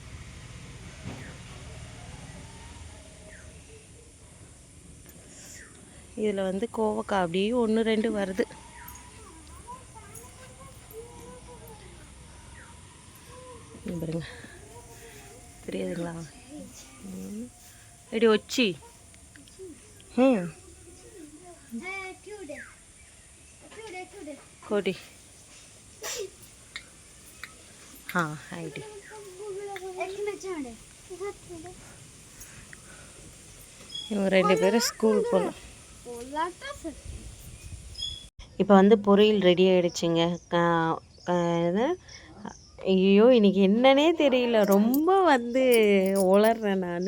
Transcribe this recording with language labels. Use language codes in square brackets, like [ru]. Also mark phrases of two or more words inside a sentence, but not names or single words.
[ta] இதில் வந்து கோவக்காய் அப்படியே 1-2 வருது. பாருங்க, தெரியாதுங்களா? ఎడి వచ్చి కోటి ఐడి இவங்க 2 பேரும் ஸ்கூல் போகலாம். இப்போ வந்து பொரியல் ரெடி ஆகிடுச்சிங்க. ஐயோ, இன்றைக்கி என்னன்னே தெரியல, ரொம்ப வந்து உளர்றேன் நான்.